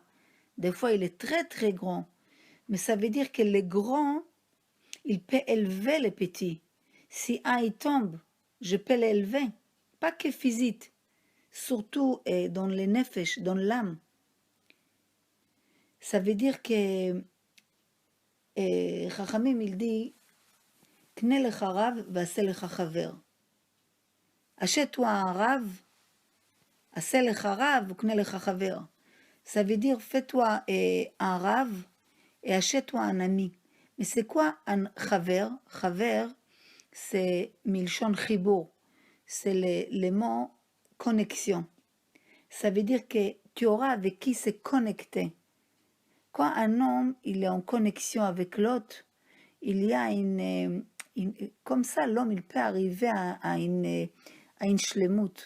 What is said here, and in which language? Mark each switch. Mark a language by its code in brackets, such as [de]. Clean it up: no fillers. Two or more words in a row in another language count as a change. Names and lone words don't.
[fr] Des fois, il est très très grand. Mais ça veut dire que les grands, il peut élever les petits. Si un il tombe, je peux l'élever. Pas que physique, surtout dans les nefesh, dans l'âme. Ça veut dire que Chachamim, il dit, [he] קנה לך רב ועשה לך חבר. [fr] Achète-toi un rave, [he] עשה לך רב, קנה לך חבר. [fr] Ça veut dire, fais-toi un rave et achète-toi un ami. Mais c'est quoi un chaver? Chaver, c'est [he] מלשון חיבור. [fr] C'est les mots connexion. Ça veut dire que tu auras avec qui se connecter. Quand un homme il est en connexion avec l'autre, il y a comme ça l'homme il peut arriver à une shlemut.